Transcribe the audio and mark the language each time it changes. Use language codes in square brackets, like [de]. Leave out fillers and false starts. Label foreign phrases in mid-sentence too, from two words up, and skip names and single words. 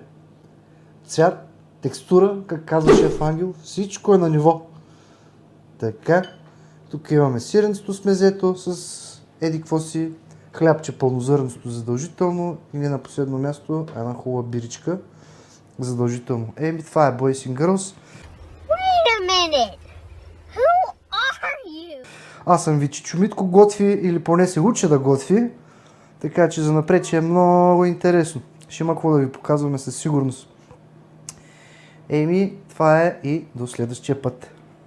[bg] Цвят, текстура, как казва шеф Ангел, всичко е на ниво. Така, тук имаме сиренцето с мезето, с еди какво си, хлябче пълнозърнесто задължително и не на последно място една хубава биричка задължително. Това е Boys and Girls. [en] Wait a minute. Who are you? [bg] Аз съм Вичичо Митко, готви или поне се уча да готви, така че занапред ще е много интересно. Ще има какво да ви показваме със сигурност. Еми, това е и до следващия път.